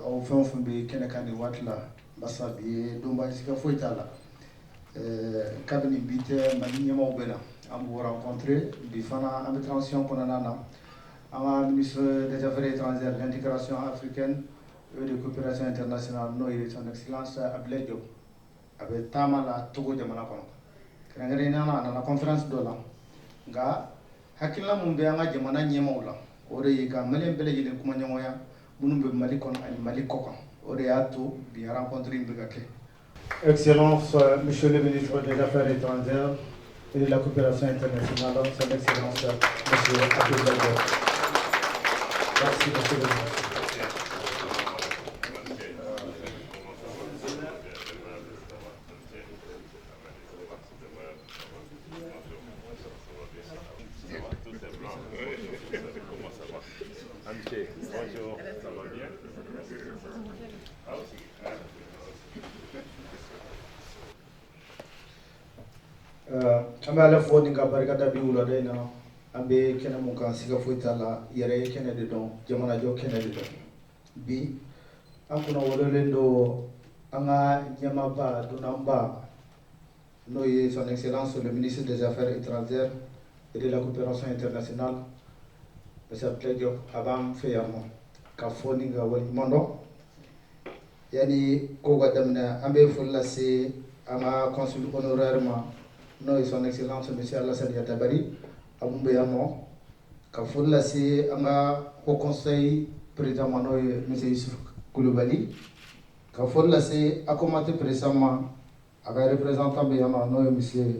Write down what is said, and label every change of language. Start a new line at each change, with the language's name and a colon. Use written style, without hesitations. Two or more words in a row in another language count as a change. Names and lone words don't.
Bambara: fɛn o fɛn bɛ kɛnɛ kan nin waati la basa bi ye donba sika foyi t'a la kabini bi tɛ Mali ɲɛmaaw bɛ na an b'u rencontrer bi fana an bɛ transition kɔnɔna na an ka
French: ministre des affaires étrangères de l'intégration africaine et de coopération internationale
Bambara: n'o ye
French: son excellence
Bambara: Abdoulaye Diop a bɛ taama la Togo jamana kɔnɔ kɛrɛnkɛrɛnnenya la a nana conférence dɔ la nka hakilina mun bɛ an ka jamana ɲɛmaaw la o de ye ka Maliyɛn bɛɛ lajɛlen kumaɲɔgɔnya minnu bɛ Mali kɔnɔ ani Mali kɔ kan o de y'a to bi rencontre in bɛ ka kɛ.
French: Excellence, Monsieur le ministre des Affaires étrangères et de la coopération internationale, Son Excellence, Monsieur Abdoulaye Diop. Merci, Monsieur le ministre. Bonjour, ça va bien?
Bambara: An bɛ Ala fo ni ka barikada bi wulada in na an bɛ kɛnɛ mun kan siga foyi t'a la yɛrɛ ye kɛnɛ de dɔn jamanajɔ kɛnɛ de dɔn bi an kunna wololen don an ka ɲɛmaaba dunanba n'o ye
French: son excellence le ministre des affaires étrangères et de la coopération internationale
Bambara: monsieur Abdoulaye Diop a b'an fɛ yan nɔ ka fɔ ni ka waleɲuman dɔn yanni ko ka daminɛ an bɛ foli lase an ka
French: consul honoraire
Bambara: ma n'o ye
French: son excellence monsieur
Bambara: Alassane Yatabari a mun bɛ yan nɔ ka foli lase an ka
French: haut conseil président
Bambara: ma n'o ye monsieur Yusuf Kulubali ka foli lase ACOMAT président ma a ka représentant bɛ yan nɔ n'o ye monsieur